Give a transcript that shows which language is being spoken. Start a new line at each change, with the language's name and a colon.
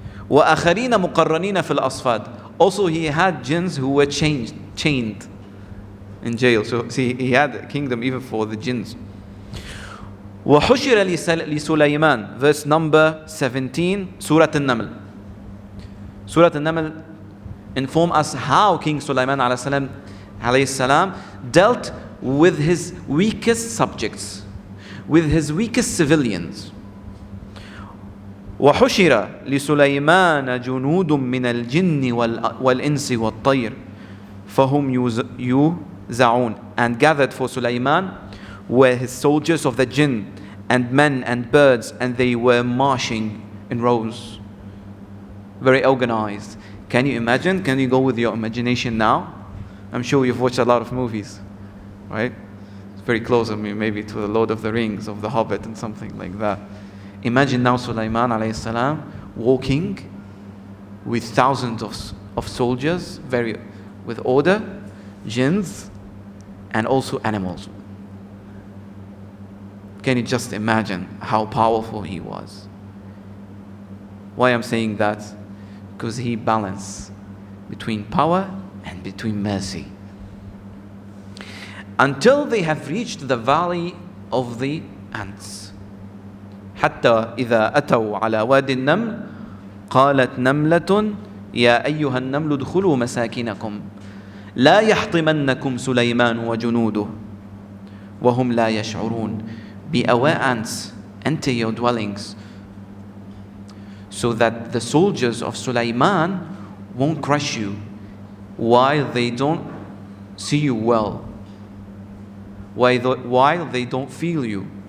Arabic: وآخرين مقرنين في الأصفاد.
English: Also, he had jinns who were chained in jail. So see, he had a kingdom even for the jinns.
Arabic: وحشر لسليمان,
English: verse number 17, Surah An-Naml. Surah An-Naml inform us how King Sulaiman alayhi salam dealt with his weakest subjects, with his weakest civilians.
Arabic: وحشر لسليمان جنود من الجن والإنس والطير فهم يوزعون.
English: And gathered for Sulaiman were his soldiers of the jinn and men and birds, and they were marching in rows, very organized. Can you imagine? Can you go with your imagination now? I'm sure you've watched a lot of movies, right? It's very close, maybe to the Lord of the Rings, of the Hobbit and something like that. Imagine now Sulaiman alayhi salam walking with thousands of soldiers, with order, jinns, and also animals. Can you just imagine how powerful he was? Why I'm saying that? Because he balanced between power and between mercy. Until they have reached the valley of the ants.
Arabic: حتى إذا أتوا على وادي النمل قالت نملة يا أيها النمل ادخلوا مساكنكم لا يحطمنكم سليمان وجنوده وهم لا يشعرون.
English: Be aware, ants, enter your dwellings, so that the soldiers of Sulaiman won't crush you while they don't see you well, while they don't feel you.